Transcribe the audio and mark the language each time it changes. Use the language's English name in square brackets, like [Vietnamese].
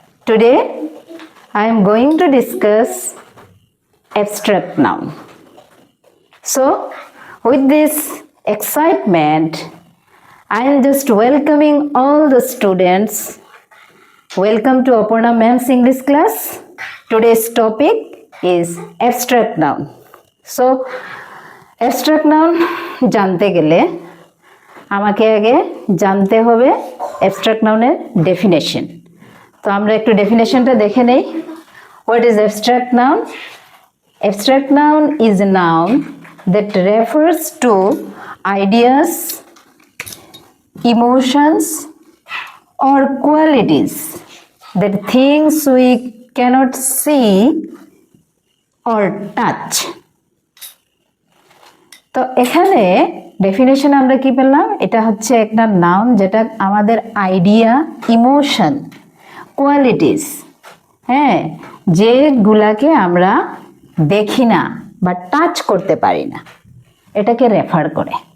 [English] Today, I am going to discuss abstract noun. So, with this excitement, I am just welcoming all the students. Welcome to Aparna Ma'am's English class. Today's topic is abstract noun. [Bangla] So, abstract noun জানতে গেলে আমাকে আগে জানতে হবে abstract noun-এর definition. তো আমরা একটু definition-টা দেখে নেই. [English] What is abstract noun? Abstract noun is a noun that refers to ideas, emotions, or qualities that things we cannot see or touch. [Bangla] তো এখানে ডেফিনেশন আমরা কি পেলাম? এটা হচ্ছে একটা নাউন যেটা আমাদের আইডিয়া, ইমোশন, কোয়ালিটিস, হ্যাঁ, যেগুলাকে আমরা দেখি না বা টাচ করতে পারি না, এটাকে রেফার করে।